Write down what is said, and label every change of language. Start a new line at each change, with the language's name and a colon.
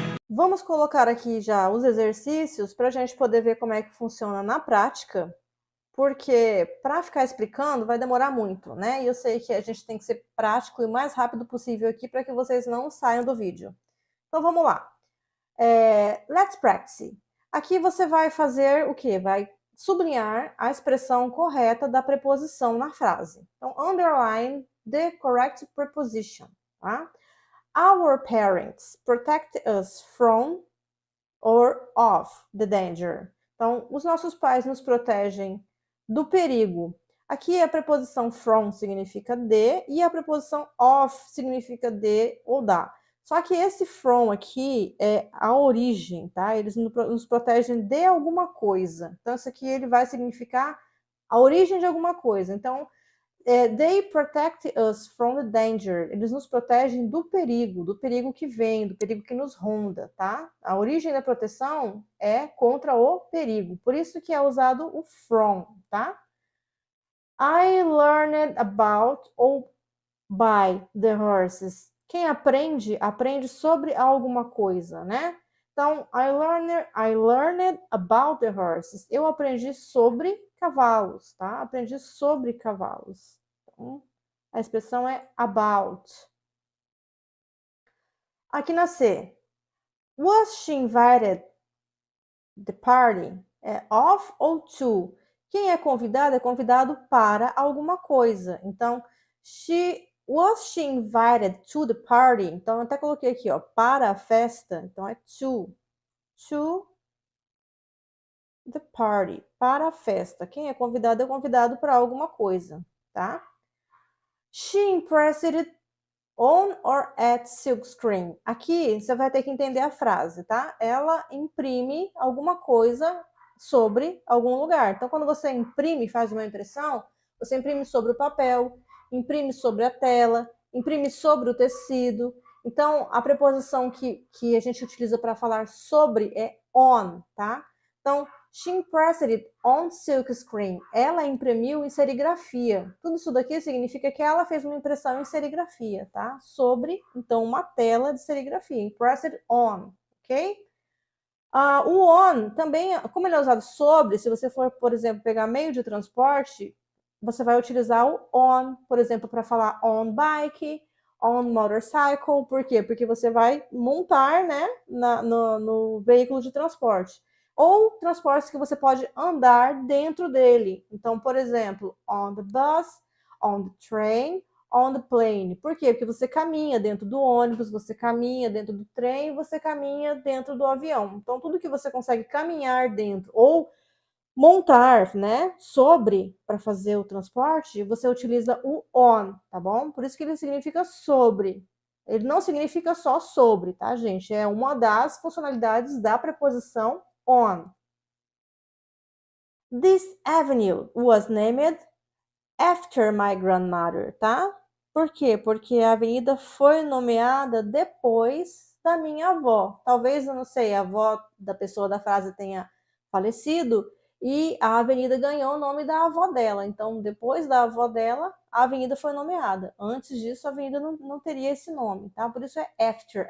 Portuguese: Vamos colocar aqui já os exercícios para a gente poder ver como é que funciona na prática, porque para ficar explicando vai demorar muito, né? E eu sei que a gente tem que ser prático e o mais rápido possível aqui para que vocês não saiam do vídeo. Então vamos lá.
English: Let's practice.
Portuguese: Aqui você vai fazer o quê? Vai sublinhar a expressão correta da preposição na frase.
English: Então, underline the correct preposition. Tá? Our parents protect us from or of the danger.
Portuguese: Então, os nossos pais nos protegem do perigo. Aqui a preposição from significa de e a preposição of significa de ou da. Só que esse from aqui é a origem, tá? Eles nos protegem de alguma coisa. Então, isso aqui ele vai significar a origem de alguma coisa.
English: Então, they protect us from the danger.
Portuguese: Eles nos protegem do perigo que vem, do perigo que nos ronda, tá? A origem da proteção é contra o perigo. Por isso que é usado o from, tá?
English: I learned about
Portuguese: ou
English: by the horses.
Portuguese: Quem aprende, aprende sobre alguma coisa, né?
English: Então, I learned about the horses.
Portuguese: Eu aprendi sobre cavalos, tá? Aprendi sobre cavalos. Então, a expressão é about. Aqui na C.
English: Was she invited the party?
Portuguese: É of ou to? Quem é convidado para alguma coisa.
English: Então, was she invited to the party?
Portuguese: Então, eu até coloquei aqui, ó, para a festa. Então, é
English: to the party,
Portuguese: para a festa. Quem é convidado para alguma coisa, tá?
English: She impressed on or at silkscreen.
Portuguese: Aqui você vai ter que entender a frase, tá? Ela imprime alguma coisa sobre algum lugar. Então, quando você imprime, faz uma impressão, você imprime sobre o papel, imprime sobre a tela, imprime sobre o tecido. Então, a preposição que a gente utiliza para falar sobre é on, tá?
English: Então, she impressed it on silkscreen.
Portuguese: Ela imprimiu em serigrafia. Tudo isso daqui significa que ela fez uma impressão em serigrafia, tá? Sobre, então, uma tela de serigrafia.
English: Impressed on,
Portuguese: ok? O on também, como ele é usado sobre, se você for, por exemplo, pegar meio de transporte, você vai utilizar o on, por exemplo, para falar
English: on bike, on motorcycle.
Portuguese: Por quê? Porque você vai montar, né, no veículo de transporte. Ou transportes que você pode andar dentro dele. Então, por exemplo,
English: on the bus, on the train, on the plane.
Portuguese: Por quê? Porque você caminha dentro do ônibus, você caminha dentro do trem, você caminha dentro do avião. Então, tudo que você consegue caminhar dentro ou montar, né, sobre para fazer o transporte, você utiliza o on, tá bom? Por isso que ele significa sobre. Ele não significa só sobre, tá, gente? É uma das funcionalidades da preposição on.
English: This avenue was named after my grandmother, tá?
Portuguese: Por quê? Porque a avenida foi nomeada depois da minha avó. Talvez, eu não sei, a avó da pessoa da frase tenha falecido e a avenida ganhou o nome da avó dela. Então, depois da avó dela, a avenida foi nomeada. Antes disso, a avenida não teria esse nome, tá? Por isso é after.